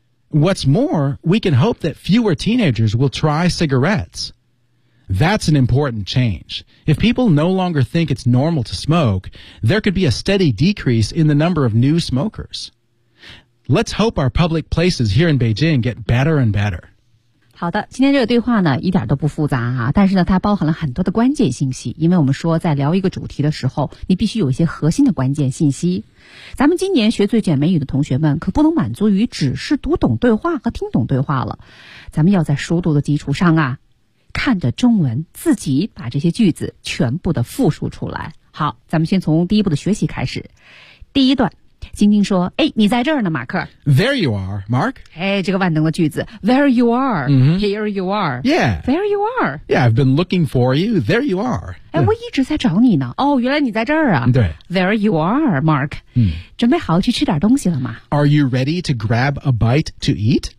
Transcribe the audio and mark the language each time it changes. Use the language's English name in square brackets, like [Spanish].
[English] What's more, we can hope that fewer teenagers will try cigarettes. That's an important change. If people no longer think it's normal to smoke, there could be a steady decrease in the number of new smokers. Let's hope our public places here in Beijing get better and better. [Chinese] 好的，今天这个对话呢一点都不复杂啊，但是呢它包含了很多的关键信息，因为我们说在聊一个主题的时候你必须有一些核心的关键信息。咱们今年学最简美语的同学们可不能满足于只是读懂对话和听懂对话了，咱们要在熟读的基础上啊看着中文自己把这些句子全部的复述出来。好，咱们先从第一步的学习开始。第一段晶晶说，哎，你在这儿呢，马克。 [English] There you are, Mark. [Chinese] 哎，这个万能的句子。 [English] There you are.、 Mm-hmm. Here you are. Yeah. There you are. Yeah, I've been looking for you. There you are. [Chinese] 哎，我一直在找你呢。哦，原来你在这儿啊。对。 [English] There you are, Mark.、 Mm. [Chinese] 准备好去吃点东西了吗？ [English] Are you ready to grab a bite to eat?